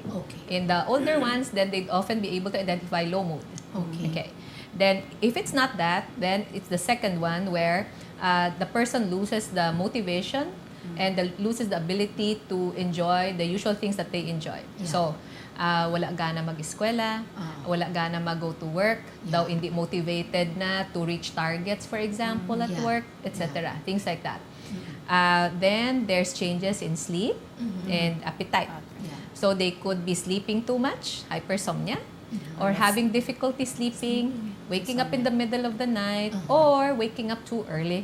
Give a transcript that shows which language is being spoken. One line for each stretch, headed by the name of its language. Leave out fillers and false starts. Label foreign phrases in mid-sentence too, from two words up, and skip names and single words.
English: Okay. In the older ones, then they'd often be able to identify low mood. Okay. Then if it's not that, then it's the second one where the person loses the motivation and loses the ability to enjoy the usual things that they enjoy. Yeah. So,
Hiligaynon: wala gana mag-eskwela, wala gana mag-go
English: to work, Yeah.
Hiligaynon: daw hindi
English: motivated na to reach targets, for example, at Yeah. work, etc. Things like that. Then there's changes in sleep and appetite. Yeah. So they could be sleeping too much, hypersomnia, or having difficulty sleeping, waking up in the middle of the night, or waking up too early.